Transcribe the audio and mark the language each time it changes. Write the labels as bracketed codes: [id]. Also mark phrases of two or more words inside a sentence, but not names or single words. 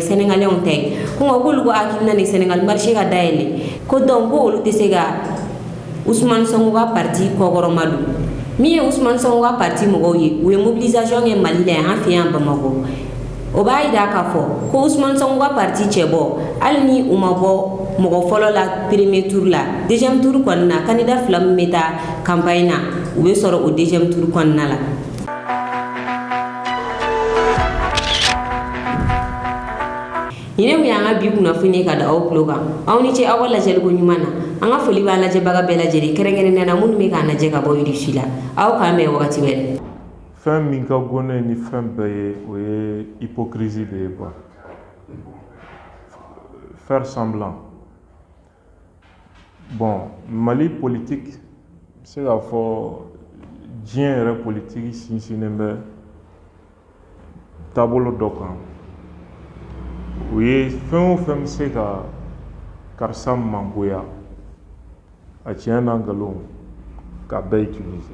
[bm] Sénégalais ta ye ko nka k'olu ka hakilina nin Sénégal marché ka dayɛlɛ ko donc ko olu tɛ se ka Ousmane Sonko ka parti kɔkɔrɔma don min ye Ousmane Sonko ka parti mɔgɔw ye u ye mobilisation kɛ Mali la yan an fɛ yan Bamakɔ o b'a yira k'a fɔ ko Ousmane Sonko ka parti cɛ bɔ hali ni u ma bɔ mɔgɔ fɔlɔ la [fr] premier tour [bm] la [fr] deuxième tour [bm] kɔnɔna na candidat 2 min bɛ taa campagne na u bɛ sɔrɔ o [fr] deuxième tour [bm] kɔnɔna la. Ɲinɛ mun y'an ka bi kunnafoni ka da aw tulo kan aw ni ce aw ka lajɛliko ɲuman na an ka foli b'a lajɛbaga bɛɛ lajɛlen kɛrɛnkɛrɛnnenya la minnu bɛ k'an lajɛ ka bɔ Irisi la aw k'an bɛn wagati wɛrɛ. Fɛn min ka gɔnɛ ni fɛn bɛɛ ye o ye hypocrisie de ye quoi. [fr] Faire semblant. Bon, [bm] Mali [fr] politique c'est [bm] k'a fɔ diɲɛ yɛrɛ politique sinsinnen bɛ taabolo dɔ kan. O ye fɛn o fɛn bɛ se ka karisa mangoya a tiɲɛ n'a nkalon k'a bɛɛ utiliser.